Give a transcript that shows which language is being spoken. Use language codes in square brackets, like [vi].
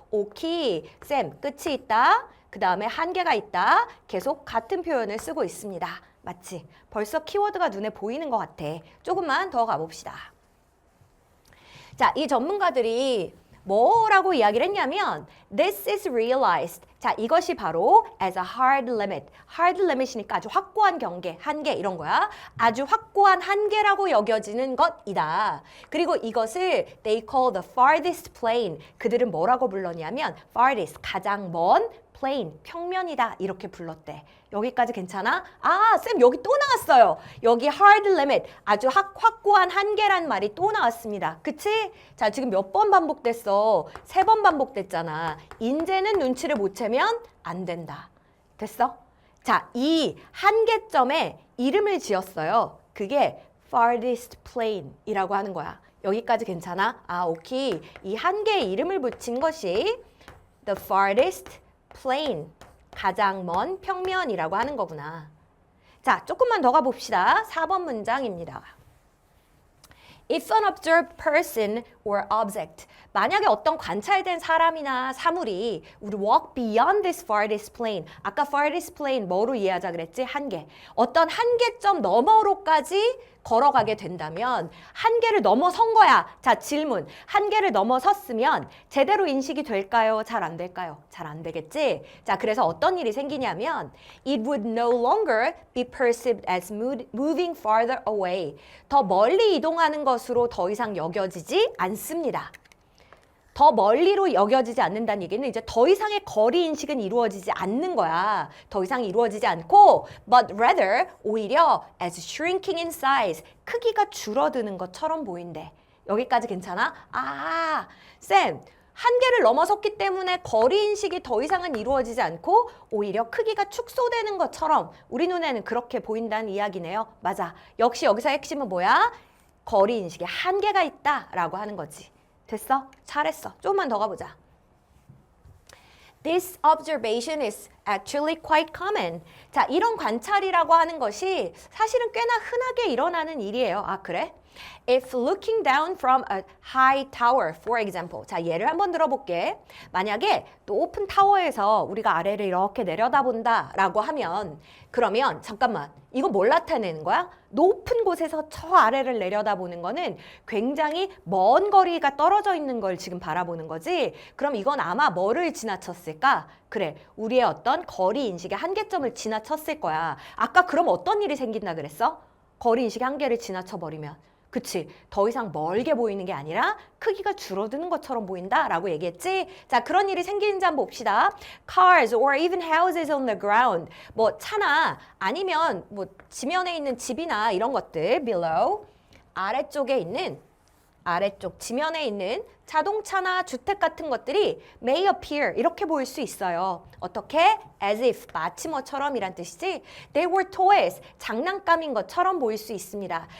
[ko] 오케이, 쌤, 끝이 있다. 그 다음에 한계가 있다. 계속 같은 표현을 쓰고 있습니다. 맞지? 벌써 키워드가 눈에 보이는 것 같아. 조금만 더 가봅시다. 자, 이 전문가들이 뭐라고 이야기를 했냐면 [en] This is realized. [ko] 자, 이것이 바로 [en] as a hard limit. [ko] hard limit이니까 아주 확고한 경계, 한계 이런 거야. 아주 확고한 한계라고 여겨지는 것이다. 그리고 이것을 [en] they call the farthest plane. [ko] 그들은 뭐라고 불렀냐면 farthest, 가장 먼 plane, 평면이다 이렇게 불렀대. 여기까지 괜찮아? 아, 쌤 여기 또 나왔어요. 여기 hard limit, 아주 확고한 한계란 말이 또 나왔습니다. 그치? 자, 지금 몇 번 반복됐어? 3번 반복됐잖아. 인제는 눈치를 못 채면 안 된다. 됐어? 자, 이 한계점에 이름을 지었어요. 그게 farthest plane 이라고 하는 거야. 여기까지 괜찮아? 아, 오케이. 이 한계에 이름을 붙인 것이 the farthest plane, 가장 먼 평면이라고 하는 거구나. 자, 조금만 더 가봅시다. 4번 문장입니다. [en] If an observed person or object, [ko] 만약에 어떤 관찰된 사람이나 사물이 우리 [en] walk beyond this farthest plane, [ko] 아까 [en] farthest plane [ko] 뭐로 이해하자 그랬지? 한계. 어떤 한계점 너머로까지 걸어가게 된다면 한계를 넘어선 거야. 자, 질문. 한계를 넘어섰으면 제대로 인식이 될까요? 잘 안 될까요? 잘 안 되겠지? 자, 그래서 어떤 일이 생기냐면 [en] it would no longer be perceived as moving farther away. [ko] 더 멀리 이동하는 것으로 더 이상 여겨지지 않습니다. 더 멀리로 여겨지지 않는다는 얘기는 이제 더 이상의 거리 인식은 이루어지지 않는 거야. 더 이상 이루어지지 않고 [en] but rather [ko] 오히려 [en] as shrinking in size, [ko] 크기가 줄어드는 것처럼 보인대. 여기까지 괜찮아? 아, 쌤, 한계를 넘어섰기 때문에 거리 인식이 더 이상은 이루어지지 않고 오히려 크기가 축소되는 것처럼 우리 눈에는 그렇게 보인다는 이야기네요. 맞아. 역시 여기서 핵심은 뭐야? 거리 인식에 한계가 있다라고 하는 거지. 됐어? 잘했어. 조금만 더 가보자. [en] This observation is actually quite common. [ko] 자, 이런 관찰이라고 하는 것이 사실은 꽤나 흔하게 일어나는 일이에요. 아, 그래? [en] If looking down from a high tower, for example. [ko] 자, 예를 한번 들어볼게. 만약에 높은 타워에서 우리가 아래를 이렇게 내려다본다 라고 하면 그러면 잠깐만, 이거 뭘 나타내는 거야? 높은 곳에서 저 아래를 내려다보는 거는 굉장히 먼 거리가 떨어져 있는 걸 지금 바라보는 거지. 그럼 이건 아마 뭐를 지나쳤을까? 그래, 우리의 어떤 거리 인식의 한계점을 지나쳤을 거야. 아까 그럼 어떤 일이 생긴다 그랬어? 거리 인식의 한계를 지나쳐버리면. 그치, 더 이상 멀게 보이는 게 아니라 크기가 줄어드는 것처럼 보인다라고 얘기했지. 자, 그런 일이 생기는지 한번 봅시다. [en] Cars or even houses on the ground. [ko] 뭐 차나 아니면 뭐 지면에 있는 집이나 이런 것들 below, 아래쪽에 있는, 아래쪽 지면에 있는 자동차나 주택 같은 것들이 [en] may appear [ko] 이렇게 보일 수 있어요. 어떻게? [en] as if, [ko] 마치 뭐처럼 이란 뜻이지. [en] They were toys, [ko] 장난감인 것처럼 보일 수 있습니다.